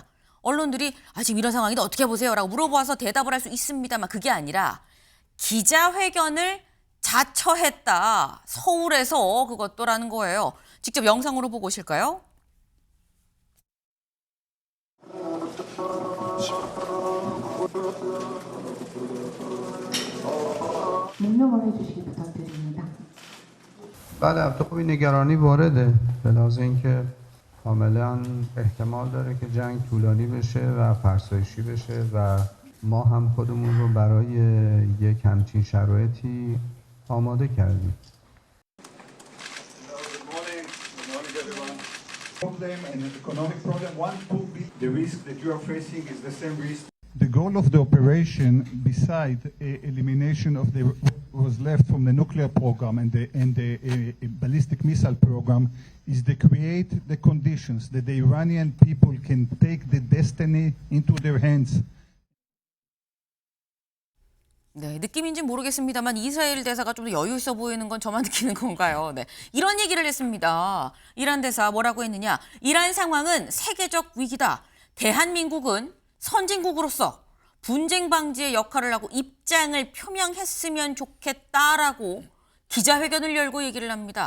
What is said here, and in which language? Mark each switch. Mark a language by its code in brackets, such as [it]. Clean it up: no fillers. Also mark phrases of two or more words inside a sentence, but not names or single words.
[ko] 언론들이 지금 이런 상황인데 어떻게 보세요? 라고 물어봐서 대답을 할 수 있습니다만 그게 아니라 기자회견을 자처했다. 서울에서 그것도라는 거예요. 직접 영상으로 보고 오실까요? 명령을 해주시기 부탁드립니다. [fa] بله البته خب این نگرانی وارده به لحاظ اینکه کاملا احتمال داره که جنگ طولانی بشه و فرسایشی بشه و ما هم خودمون رو برای یک همچین شرایطی آماده کردیم. [en] Problem and an economic problem. One, two, the risk that you are facing is the same risk. The goal of the operation, beside elimination of the was left from the nuclear program and the ballistic missile program, is to create the conditions that the Iranian people can take the destiny into their hands. [ko] 네, 느낌인지 모르겠습니다만 이스라엘 대사가 좀 더 여유 있어 보이는 건 저만 느끼는 건가요? 네, 이런 얘기를 했습니다. 이란 대사 뭐라고 했느냐? 이란 상황은 세계적 위기다. 대한민국은 선진국으로서 분쟁 방지의 역할을 하고 입장을 표명했으면 좋겠다라고 기자회견을 열고 얘기를 합니다.